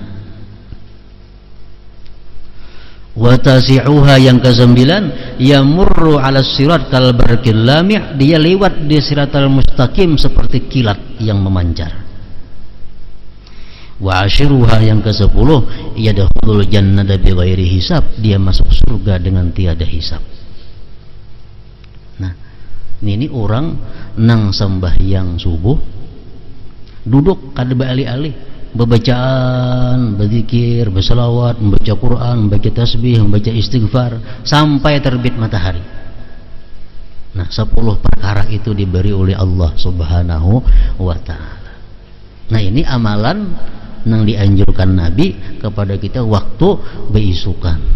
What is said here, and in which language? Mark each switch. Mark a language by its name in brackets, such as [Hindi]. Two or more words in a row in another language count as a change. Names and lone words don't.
[Indonesian] Watasi'uha yang kesembilan, [Arabic] يمر على الصراط كالبرق اللامع', [Indonesian] dia lewat di siratal mustaqim seperti kilat yang memancar. [Arabic] وعاشرها [Indonesian] yang ke-10, [Arabic] يدخل الجنة بغير حساب, [Indonesian] dia masuk surga dengan tiada hisab. [Banjar] Nah, ini orang nang sembahyang subuh duduk kada alih-alih bebacaan, berzikir, berselawat, membaca Quran, membaca tasbih, membaca istighfar sampai terbit matahari. [Indonesian] Nah, 10 perkara itu diberi oleh Allah [Arabic] سبحانه وتعالى. [Banjar] Nah, ini amalan yang dianjurkan Nabi kepada kita waktu beisukan.